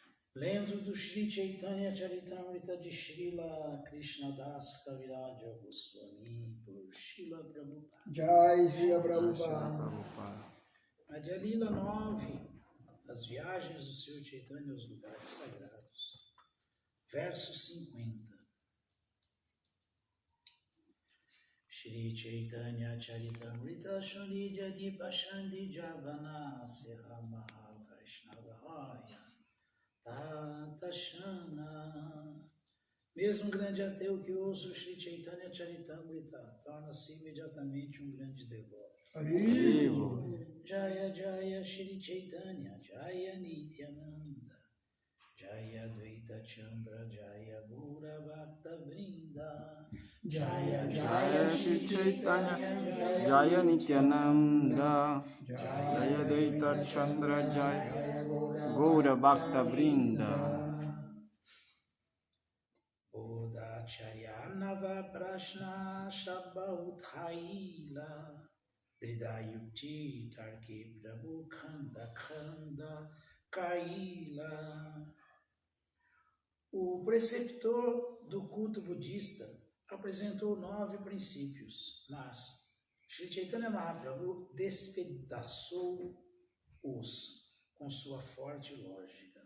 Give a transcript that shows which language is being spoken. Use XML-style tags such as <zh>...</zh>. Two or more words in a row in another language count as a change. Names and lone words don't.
<pt>Lendo do Shri Chaitanya Charitamrita de Srila Krishnadas Kaviraja Goswami por Srila Prabhupada. Jai Srila Prabhupada. Madhya-lila 9, as viagens do Senhor Chaitanya aos lugares sagrados. Verso 50.</pt> <bn>শ্রী চৈতন্য চরিতামৃত শ্রী যদি পাষণ্ডী যবন সেহ মহা বৈষ্ণব হয় ততক্ষণ.</bn> <pt>Mesmo grande ateu que ouça o Shri Chaitanya Charitamrita torna-se imediatamente um grande devoto.</pt> <bn>জয় জয় শ্রী চৈতন্য জয় নিত্যানন্দ জয় দ্বৈত চন্দ্র জয় গৌর ভক্ত বৃন্দ জয় জয় শ্রী চৈতন্য জয় নিত্যানন্দ জয় দ্বৈত চন্দ্র জয় গৌর ভক্ত বৃন্দ বৌদ্ধাচার্য নব প্রশ্ন সব উঠাইল দৃঢ়যুক্তি তর্কে প্রভু খণ্ড খণ্ড কৈল.</bn> <pt>O preceptor do culto budista apresentou 9 princípios, mas Sri Chaitanya Mahaprabhu despedaçou-os com sua forte lógica.</pt>